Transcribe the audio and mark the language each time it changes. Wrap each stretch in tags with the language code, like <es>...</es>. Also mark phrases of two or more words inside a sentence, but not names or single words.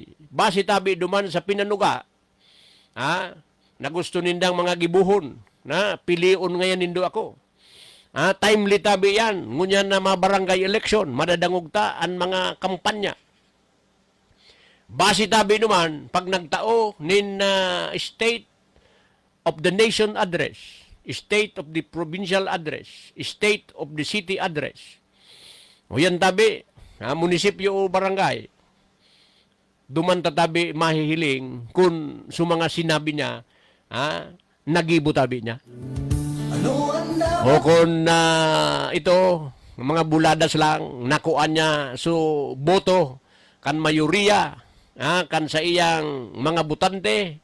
<bik>Base tabi duman sa pinanuga, na gusto nindang mga gibuhon, piliun ngayon nindo ako. Timely tabi yan, ngunyan na mga barangay election, madadangog ta ang mga kampanya. Base tabi naman, pag nagtao nin</bik> <en>state of the nation address, state of the provincial address, state of the city address.</en> <bik>O yan tabi, munisipyo o barangay, duman tatabi mahihiling kung mga sinabi niya, nagibo tabi niya. Ano ang O kung ito, mga buladas lang, nakuan niya so boto, kan mayoriya, kan sa iyang mga butante.</bik>